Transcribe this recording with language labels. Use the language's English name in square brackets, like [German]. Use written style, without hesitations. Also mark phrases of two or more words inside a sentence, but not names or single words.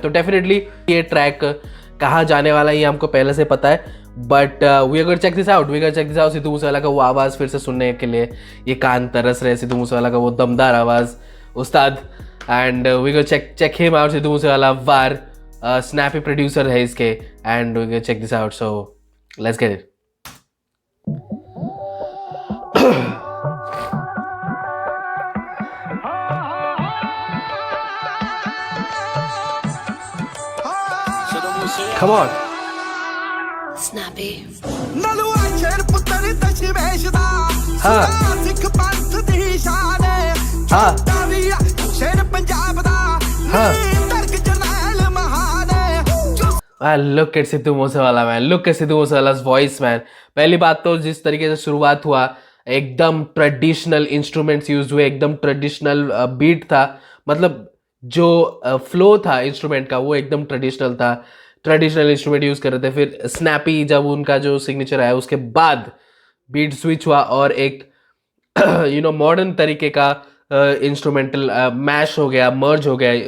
[Hindi] तो डेफिनेटली ये ट्रैक कहाँ जाने वाला है ये हमको पहले से पता है. [English] But we are check this out. [Hindi] सिद्धू मूसेवाला का वो आवाज़ फिर से सुनने के लिए ये कान तरस रहे. सिद्धू मूसेवाला का वो दमदार आवाज़, उस्ताद. [English] And we go check him out. [Hindi] सिद्धू मूसेवाला वार स्नैपी प्रोड्यूसर है इसके. [English] And we go check this out. So let's get it. Come on. Snappy. Look at सिद्धू मूसेवाला man. Look at सिद्धू मूसेवाला's voice man. [Hindi] पहली बात तो जिस तरीके से शुरुआत हुआ, एकदम [English] traditional instruments use [Hindi] हुए, एकदम [English] traditional beat [Hindi] था. मतलब जो फ्लो था इंस्ट्रूमेंट का वो एकदम ट्रेडिशनल था. [English] traditional instrument use [Hindi] कर रहे थे. फिर स्नैपी जब उनका जो सिग्नेचर आया उसके बाद [English] beat switch [Hindi] हुआ और एक मॉडर्न तरीके का [English] instrumental mash [Hindi] हो गया, मर्ज हो गया.